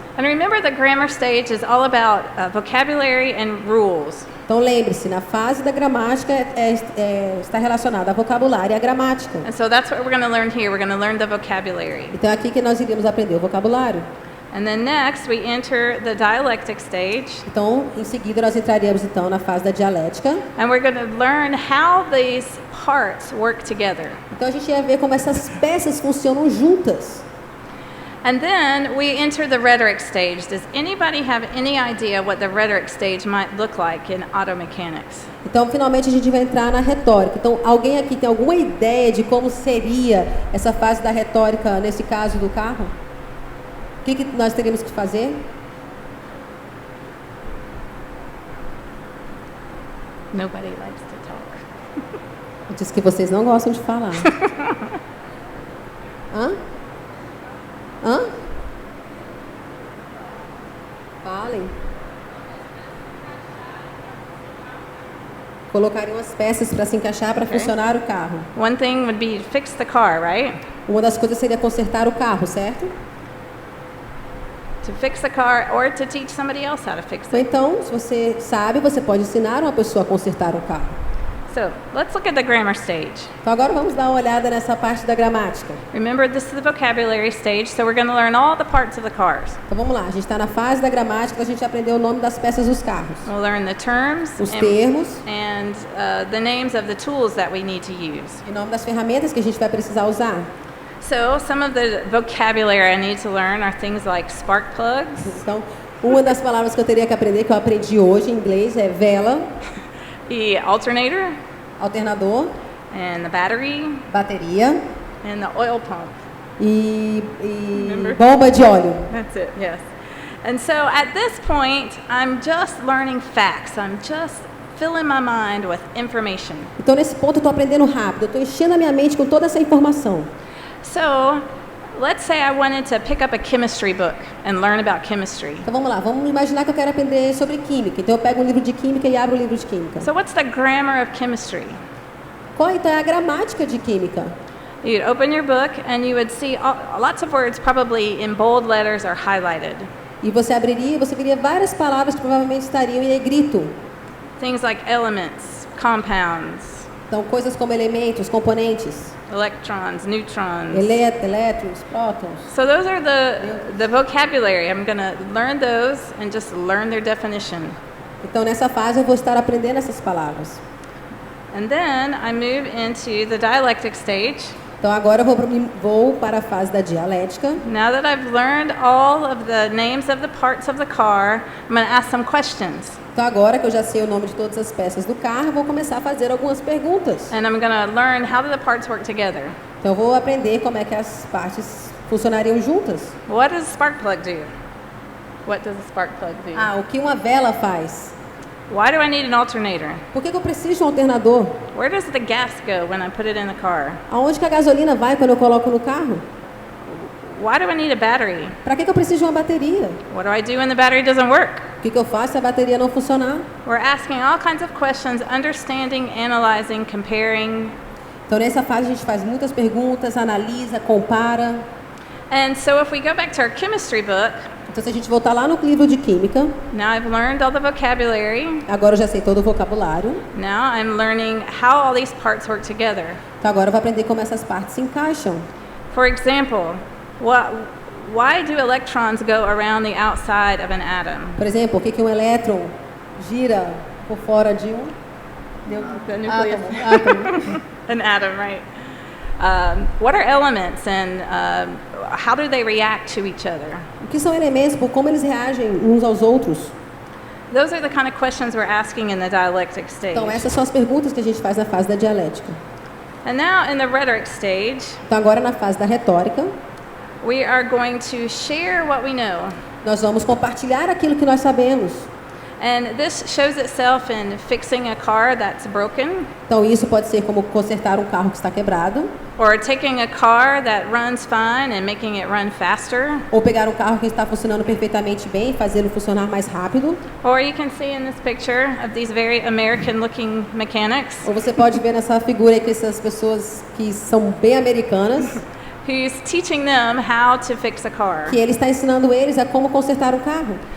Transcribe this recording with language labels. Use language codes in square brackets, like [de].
[en] And remember, the grammar stage is all about vocabulary and rules. [pt] Então, lembre-se, na fase da gramática está relacionada a vocabulário e a gramática. [en] And so that's what we're going to learn here. We're going to learn the vocabulary. [pt] Então, é aqui que nós iríamos aprender o vocabulário. [en] And then next, we enter the dialectic stage. [pt] Então, em seguida, nós entraríamos então na fase da dialética. [en] And we're going to learn how these parts work together. [pt] Então, a gente ia ver como essas peças funcionam juntas. [en] And then we enter the rhetoric stage. Does anybody have any idea what the rhetoric stage might look like in auto mechanics? [pt] Então, finalmente, a gente vai entrar na retórica. Então, alguém aqui tem alguma ideia de como seria essa fase da retórica, nesse caso do carro? O que nós teríamos que fazer? Nobody likes to talk. Diz que vocês não gostam de falar. Hã? Hã? Falem. Colocariam as peças para se encaixar para funcionar o carro. [en] One thing would be fix the car, right? [pt] Uma das coisas seria consertar o carro, certo? [en] To fix the car or to teach somebody else how to fix [pt] Ou [en] it. [pt] então, se você sabe, você pode ensinar uma pessoa a consertar o carro. [en] So let's look at the grammar stage. [pt] Então agora vamos dar uma olhada nessa parte da gramática. [en] Remember, this is the vocabulary stage, so we're going to learn all the parts of the cars. [pt] Então vamos lá, a gente está na fase da gramática, a gente aprendeu o nome das peças dos carros. [en] We'll learn the terms [pt] Os termos [en] and the names of the tools that we need to use. [pt] e o nome das ferramentas que a gente vai precisar usar. [en] So some of the vocabulary I need to learn are things like spark plugs, [pt] Então, uma das palavras que eu teria que aprender, que eu aprendi hoje em inglês, é vela, [en] the alternator, [pt] alternador, [en] and the battery, [pt] bateria [en] and the oil pump. [pt] e [en] Remember? [pt] bomba de óleo. [en] That's it, yes. And so at this point, I'm just learning facts. I'm just filling my mind with information. [pt] Então, nesse ponto, eu estou aprendendo rápido, eu estou enchendo a minha mente com toda essa informação. [en] So let's say I wanted to pick up a chemistry book and learn about chemistry. [pt] Então, vamos lá, vamos imaginar que eu quero aprender sobre química. Então, eu pego um livro de química e abro o livro de química. [en] So what's the grammar of chemistry? [pt] Qual então é a gramática de química? [en] You'd open your book and you would see lots of words probably in bold letters or highlighted. [pt] E você abriria, você veria várias palavras que provavelmente estariam em negrito. [en] Things like elements, compounds, [pt] Então, coisas como elementos, componentes, [en] electrons, neutrons. [pt] elétrons, prótons. [en] So those are the vocabulary. I'm going to learn those and just learn their definition. [pt] Então, nessa fase, eu vou estar aprendendo essas palavras. [en] And then I move into the dialectic stage. [pt] Então, agora eu vou para a fase da dialética. [en] Now that I've learned all of the names of the parts of the car, I'm going to ask some questions. [pt] Então, agora que eu já sei o nome de todas as peças do carro, eu vou começar a fazer algumas perguntas. [en] And I'm going to learn how do the parts work together. [pt] Então, eu vou aprender como é que as partes funcionariam juntas. [en] What does a spark plug do? What does a spark plug do? [pt] Ah, o que uma vela faz? [en] Why do I need an alternator? [pt] Por que eu preciso de um alternador? [en] Where does the gas go when I put it in the car? [pt] Aonde que a gasolina vai quando eu coloco no carro? [en] Why do I need a battery? [pt] Para que eu preciso de uma bateria? [en] What do I do when the battery doesn't work? [pt] O que eu faço se a bateria não funcionar? [en] We're asking all kinds of questions, understanding, analyzing, comparing. [pt] Então, nessa fase, a gente faz muitas perguntas, analisa, compara. [en] And so if we go back to our chemistry book, [pt] Então, se a gente voltar lá no livro de química, [en] now I've learned all the vocabulary. [pt] agora eu já sei todo o vocabulário. [en] Now I'm learning how all these parts work together. [pt] Então, agora eu vou aprender como essas partes se encaixam. [en] For example, why do electrons go around the outside of an atom? [pt] Por exemplo, o que um elétron gira por fora de um [en] The nucleus. [pt] átomo? [en] An atom, right? What are elements and how do they react to each other? [pt] O que são elementos, por como eles reagem uns aos outros? [en] Those are the kind of questions we're asking in the dialectic stage. [pt] Então, essas são as perguntas que a gente faz na fase da dialética. [en] And now in the rhetoric stage, [pt] Então, agora na fase da retórica, [en] we are going to share what we know. [pt] nós vamos compartilhar aquilo que nós sabemos. [en] And this shows itself in fixing a car that's broken, [pt] Então, isso pode ser como consertar um carro que está quebrado, [en] or taking a car that runs fine and making it run faster. [pt] ou pegar um carro que está funcionando perfeitamente bem e fazê-lo funcionar mais rápido. [en] Or you can see in this picture of these very American-looking mechanics [pt] Ou você pode ver nessa figura aí que essas pessoas que são bem americanas, [en] who's teaching them how to fix a car. [pt] que ele está ensinando eles a como consertar um carro.